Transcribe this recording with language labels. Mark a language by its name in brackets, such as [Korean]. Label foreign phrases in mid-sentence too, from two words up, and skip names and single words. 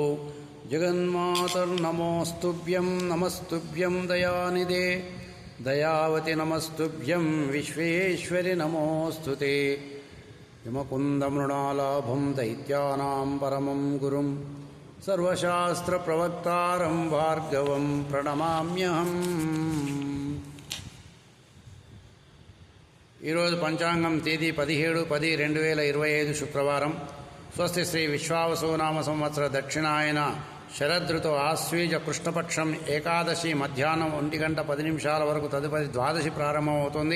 [Sanskrit] जगन्मातर्नमोस्तुभ्यं नमस्तुभ्यं दयानिधे। दयावति नमस्तुभ्यं विश्वेश्वरि नमोस्तुते। यमकुन्दमृणालाभं दैत्यानां परमं गुरुं सर्वशास्त्रप्रवक्तारं भार्गवं प्रणमाम्यहम्। [Telugu] ఈరోజు పంచాంగం తేదీ 17/10/2025 శుక్రవారం. స్వస్తి శ్రీ విశ్వావసునామ సంవత్సర దక్షిణాయన శరదృతు ఆశ్వీజ కృష్ణపక్షం ఏకాదశి మధ్యాహ్నం 1:10 వరకు తదుపరి ద్వాదశి ప్రారంభమవుతుంది.